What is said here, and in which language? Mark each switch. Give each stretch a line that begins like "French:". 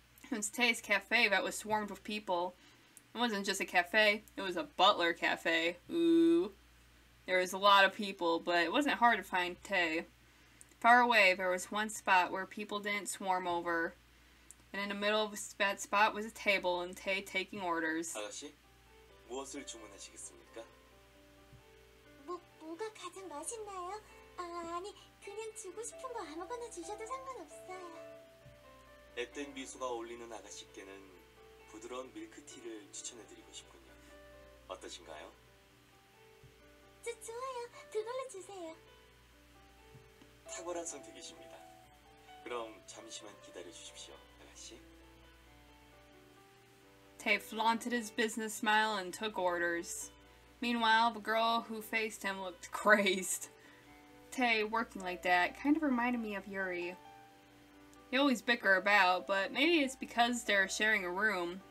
English: It was Tay's cafe that was swarmed with people. It wasn't just a cafe, it was a butler cafe. Ooh. There was a lot of people, but it wasn't hard to find Tay. Far away, there was one spot where people didn't swarm over. And in the middle of that spot was a table and Tay taking orders.
Korean: 아가씨, 무엇을 주문하시겠습니까? 뭐가 가장 맛있나요? 아니, 그냥 주고 싶은 거 아무거나 주셔도 상관없어요. 앳된 미소가 어울리는 아가씨께는 부드러운 밀크티를 추천해드리고 싶군요. 어떠신가요? 좋아요. 그걸로 주세요. 탁월한 선택이십니다. 그럼 잠시만 기다려 주십시오, 아가씨.
English: Tay flaunted his business smile and took orders. Meanwhile, the girl who faced him looked crazed. Tay, working like that, kind of reminded me of Yuri. They always bicker about, but maybe it's because they're sharing a room.